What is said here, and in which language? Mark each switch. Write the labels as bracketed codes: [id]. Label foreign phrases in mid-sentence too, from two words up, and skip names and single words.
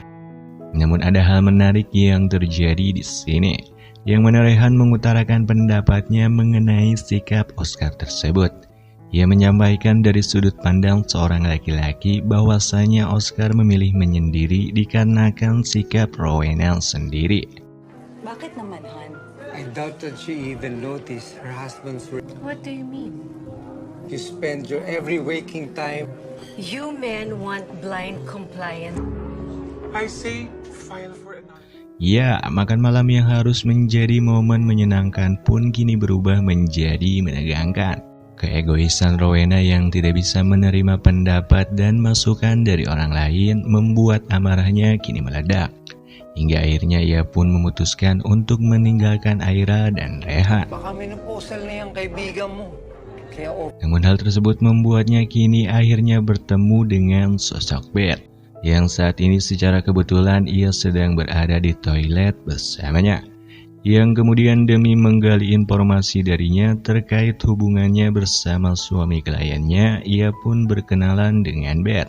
[id] Namun ada hal menarik yang terjadi di sini, yang mana Rehan mengutarakan pendapatnya mengenai sikap Oscar tersebut. Ia menyampaikan dari sudut pandang seorang laki-laki bahwasanya Oscar memilih menyendiri dikarenakan sikap Rowena sendiri. [tl] Bakit naman, Han? [en] I doubt that she even noticed her husband's... What do you mean? You spend your every waking time. You men want blind compliance. I say, file for another. [id] Ya, makan malam yang harus menjadi momen menyenangkan pun kini berubah menjadi menegangkan. Keegoisan Rowena yang tidak bisa menerima pendapat dan masukan dari orang lain membuat amarahnya kini meledak. Hingga akhirnya ia pun memutuskan untuk meninggalkan Aira dan Rehan. [tl] Baka menopausal na yung kaibigan mo. Kaya [id] Namun hal tersebut membuatnya kini akhirnya bertemu dengan sosok Beth, yang saat ini secara kebetulan ia sedang berada di toilet bersamanya. Yang kemudian demi menggali informasi darinya terkait hubungannya bersama suami kliennya, ia pun berkenalan dengan Beth.